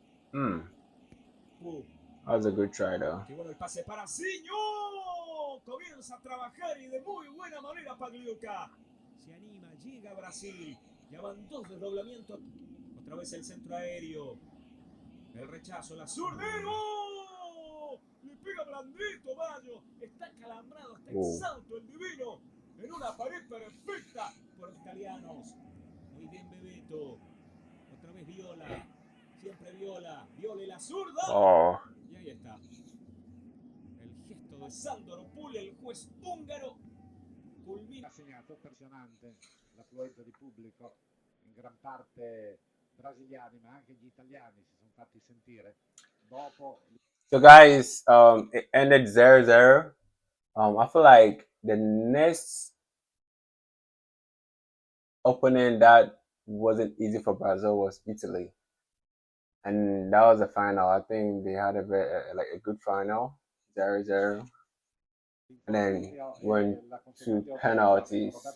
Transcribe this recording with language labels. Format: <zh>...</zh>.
<en>That was a good try though.</en> <es>Qué bueno el pase para Zinho. Comienza a trabajar y de muy buena manera Pagliuca. Se anima, llega a Brasil. Ya van 2 desdoblamientos. Otra vez el centro aéreo. El rechazo, la zurdero. Le pega blandito Baggio. Está calambrado, está exhausto el divino. En una pared perfecta por los italianos. Muy bien Bebeto. Otra vez Viola. Siempre Viola. Viola y la zurda. Oh. Y ahí está. El gesto de Sandoropol, el juez húngaro. Culmina.</es> <it>Ha segnato impressionante l'affluenza di pubblico, in gran parte brasiliani, ma anche gli italiani si sono fatti sentire. Dopo.</it> <en>So guys, it ended 0-0. I feel like the next opponent that wasn't easy for Brazil was Italy, and that was the final. I think they had a good final, 0-0, and then went to penalties.</en>